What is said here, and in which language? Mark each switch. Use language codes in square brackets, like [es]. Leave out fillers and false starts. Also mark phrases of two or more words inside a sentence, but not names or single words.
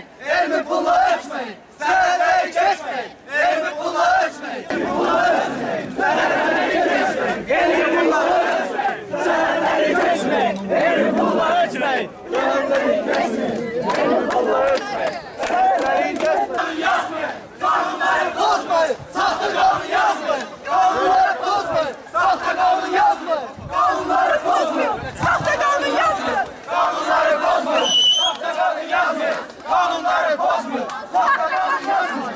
[az] Elmi pulla ölçməyin! Sərhədləri keçməyin! Elmi pulla ölçməyin! Sərhədləri keçməyin! Elmi pulla ölçməyin! Sərhədləri keçməyin! Elmi pulla ölçməyin! Sərhədləri keçməyin! Elmi pulla ölçməyin! Sərhədləri keçməyin! Yazmayın! [tr] Kanunları bozmayın! Sahtı kanun yazmayın! Kanunları bozmayın! Sahtı kanun yazmayın! Kanunları bozmayın! Sahtı kanun yazmayın! Kanunları bozmayın! Sahtı kanun yazmayın! Kanunları bozmayın! Sahtı kanun yazmayın!